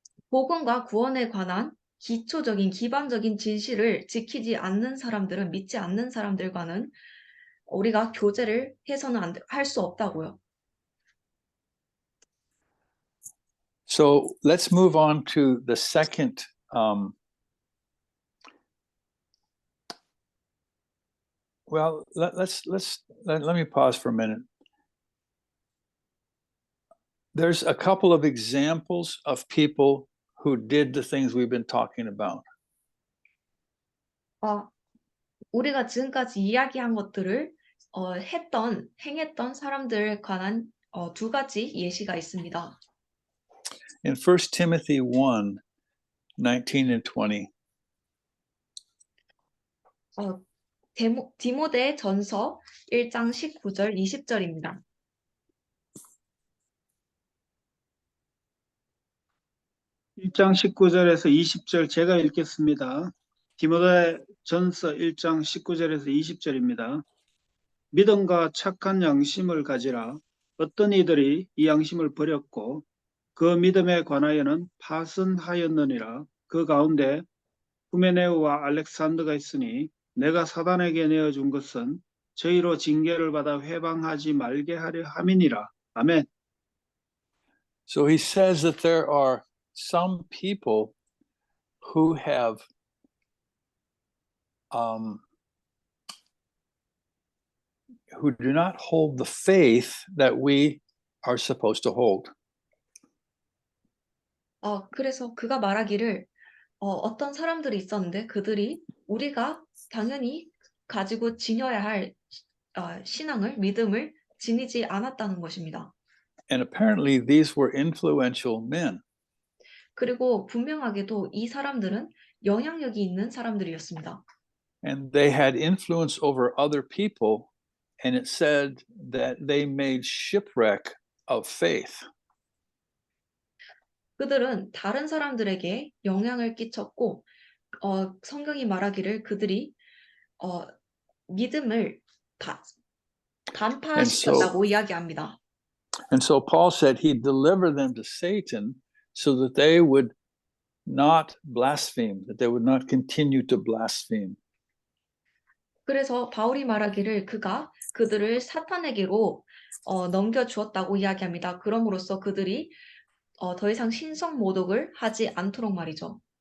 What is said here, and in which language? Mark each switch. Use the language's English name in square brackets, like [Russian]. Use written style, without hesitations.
[Korean] 복음과 구원에 관한 기반적인 진실을 지키지 않는 사람들은 믿지 않는 사람들과는 우리가 교제를 해서는 할 수 없다고요. [English] So let's move on to the second well, let me pause for a minute. There's a couple of examples of people who did the things we've been talking about. [Korean] 우리가 지금까지 이야기한 것들을 행했던 사람들에 관한 두 가지 예시가 있습니다. [English] In 1 Timothy 1, 19 and 20. [Korean] 디모데 전서 1장 19절 20절입니다. (1장 19절에서 20절) 제가 읽겠습니다. 디모데 전서 1장 19절에서 20절입니다. 믿음과 착한 양심을 가지라. 어떤 이들이 이 양심을 버렸고 그 믿음에 관하여는 파선하였느니라. 그 가운데 후메네오와 알렉산더가 있으니 내가 사단에게 내어준 것은 저희로 징계를 받아 회방하지 말게 하려 함이니라. 아멘. [English] So he says that there are some people who have who do not hold the faith that we are supposed to hold. [Korean] 그래서 그가 말하기를 어떤 사람들이 있었는데 그들이 우리가 당연히 가지고 지녀야 할 신앙을 믿음을 지니지 않았다는 것입니다. [English] And apparently these were influential men. [Korean] 그리고 분명하게도 이 사람들은 영향력이 있는 사람들이었습니다. [English] And they had influence over other people, and it said that they made shipwreck of faith. [Korean] 그들은 다른 사람들에게 영향을 끼쳤고 성경이 말하기를 그들이 믿음을 간파시켰다고 이야기합니다. [English] And so Paul said he'd deliver them to Satan so that they would not blaspheme, that they would not continue to blaspheme. [Korean] 그래서 바울이 말하기를 그가 그들을 사탄에게로 넘겨주었다고 이야기합니다. 그럼으로써 그들이 더 이상 신성 모독을 하지 않도록 말이죠.